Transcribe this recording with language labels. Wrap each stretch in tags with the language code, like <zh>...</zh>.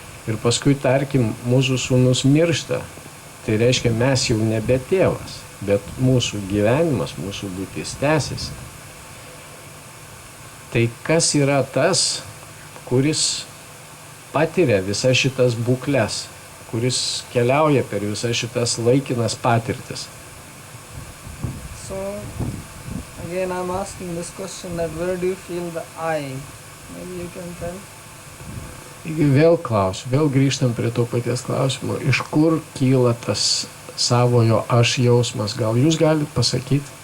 <lt>Ir paskui, tarkim, mūsų sūnus miršta, tai reiškia, mes jau nebe tėvas, bet mūsų gyvenimas, mūsų būtis tęsiasi. Tai kas yra tas, kuris patiria visas šitas būkles, kuris keliauja per visas šitas laikinas patirtis?</lt> <en>So again I'm asking this question, that where do you feel the I? Maybe you can tell.</en> <lt>Vėl klausiu, vėl grįžtam prie to paties klausimo, iš kur kyla tas savojo aš jausmas, gal jūs galite pasakyti?</lt>